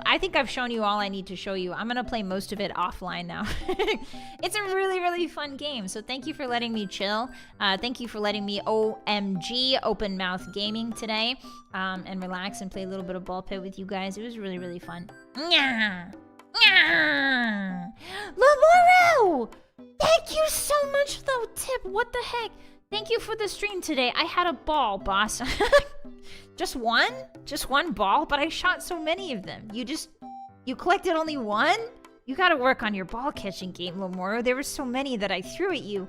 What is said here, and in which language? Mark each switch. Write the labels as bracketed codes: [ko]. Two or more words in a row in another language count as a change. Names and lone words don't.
[en] I think I've shown you all I need to show you. I'm gonna play most of it offline now. It's a really, really fun game, so thank you for letting me chill. Thank you for letting me OMG open mouth gaming today. And relax and play a little bit of Ballpit with you guys. It was really, really fun. Nyah! Nyah! Lamoro! Thank you so much, though, Tip. What the heck? Thank you for the stream today. I had a ball, boss. Just one? Just one ball? But I shot so many of them. You collected only one? You gotta work on your ball catching game, Lamoro. There were so many that I threw at you.